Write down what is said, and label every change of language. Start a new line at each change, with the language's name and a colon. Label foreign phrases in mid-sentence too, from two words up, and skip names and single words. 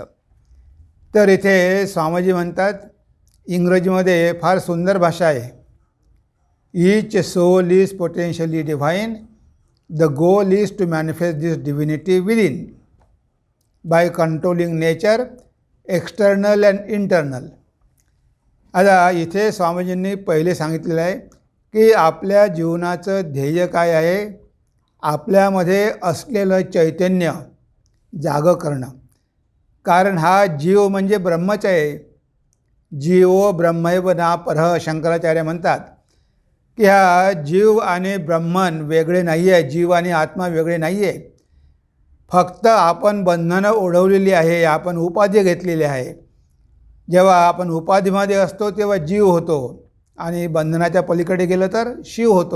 Marathi: तर इथे स्वामीजी म्हणतात, इंग्रजीमध्ये फार सुंदर भाषा आहे,
English: Each soul is potentially divine, the goal is to manifest this divinity within by controlling nature external and internal.
Marathi: आता इथे स्वामीजींनी पहिले सांगितलेलं आहे की आपल्या जीवनाचं ध्येय काय आहे, आपल्यामध्ये असलेलं चैतन्य जागं करणं। कारण हा जीव म्हणजे ब्रह्मच आहे।
Sanskrit: जीवो ब्रह्मैव नापरः,
Marathi: शंकराचार्य म्हणतात की हा जीव आणि ब्रह्मन वेगळे नाही आहे, जीव आणि आत्मा वेगळे नाही आहे। फक्त आपण बंधनं ओढवलेली आहे, आपण उपाधी घेतलेली आहे। जेव्हा आपण उपाधीमध्ये असतो तेव्हा जीव होतो आणि बंधनाच्या पलीकडे गेलं तर शिव होतो।